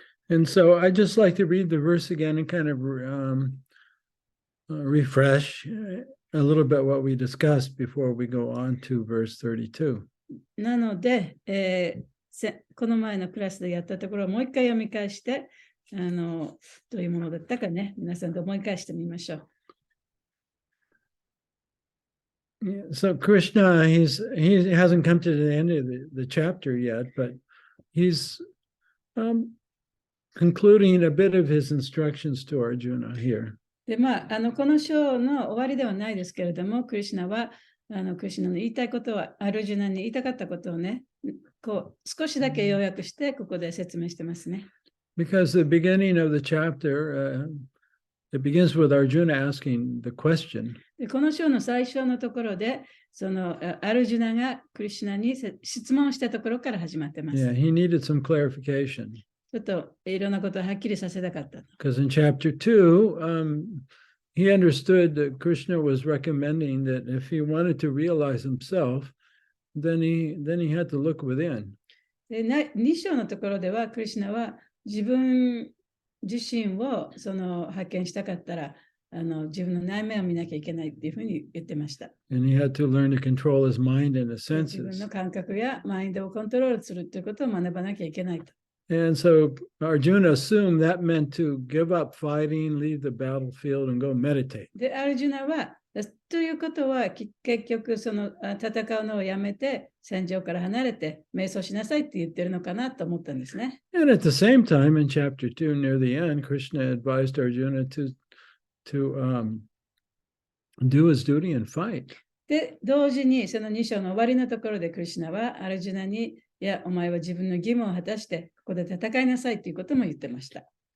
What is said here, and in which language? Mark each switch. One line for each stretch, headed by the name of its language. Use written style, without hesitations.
English: And so I just like to read the verse again and kind of refresh a little bit what we discussed before we go on to verse 32.
Japanese: なので、この前のクラスでやったところをもう一回読み返して、どういうものだったかね、皆さんと思い返してみましょう。
English: So Krishna, he hasn't come to the end of the chapter yet, but he's concluding a bit of his instructions to Arjuna here.
Japanese: で、この章の終わりではないですけれども、クリシュナは、クリシュナの言いたいことは、アルジュナに言いたかったことをね、少しだけ要約して、ここで説明してますね。
English: Because the beginning of the chapter, it begins with Arjuna asking the question.
Japanese: でこの章の最初のところで、そのアルジュナがクリシュナに質問したところから始まってます。
English: Yeah, he needed some clarification.
Japanese: ちょっといろんなことをはっきりさせたかった。
English: Because in chapter 2, he understood that Krishna was recommending that if he wanted to realize himself, then he had to look within.
Japanese: で2章のところでは、クリシュナは自分自身を発見したかったら、自分の内面を見なきゃいけないっていうふうに言ってました。
English: And he had to learn to control his mind and his
Japanese: 自分
English: senses.
Japanese: の感覚やマインドをコントロールするということを学ばなきゃいけないと。
English: And so Arjuna assumed that meant to give up fighting, leave the battlefield, and go meditate.
Japanese: で、アルジュナは、ということは結局戦うのをやめて戦場から離れて瞑想しなさいって言ってるのかなと思ったんですね。
English: And at the same time, in chapter 2, near the end, Krishna advised Arjuna to do his duty and fight.
Japanese: で、同時にその2章の終わりのところでクリシュナはアルジュナに、いや、お前は自分の義務を果たしてここで戦いなさいということも言ってました。